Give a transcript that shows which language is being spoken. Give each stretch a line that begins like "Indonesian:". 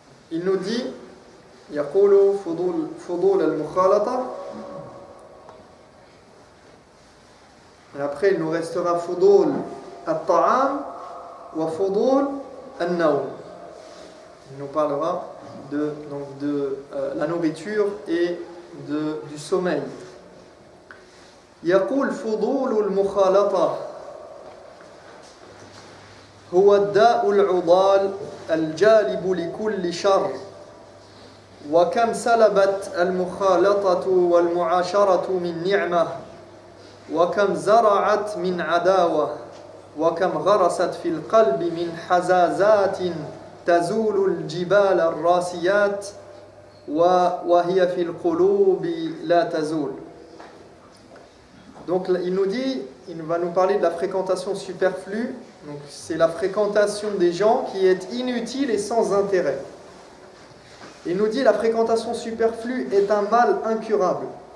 French: Il nous dit
Arabic: يقول فضول المخالطة,
French: et après il nous restera
Arabic: فضول الطعام وفضول النوم.
French: Il nous parlera de la nourriture et du sommeil.
Arabic: يقول فضول المخالطة هو الداء العضال الجالب لكل شر، وكم سلبت المخالطة والمعاشرة من نعمة، وكم زرعت من عداوة، وكم غرست في القلب من حزازات تزول الجبال الراسيات وهي في القلوب لا تزول.
French: Donc il va nous parler de la fréquentation superflue. Donc c'est la fréquentation des gens qui est inutile et sans intérêt. Il nous dit la fréquentation superflue est un mal incurable.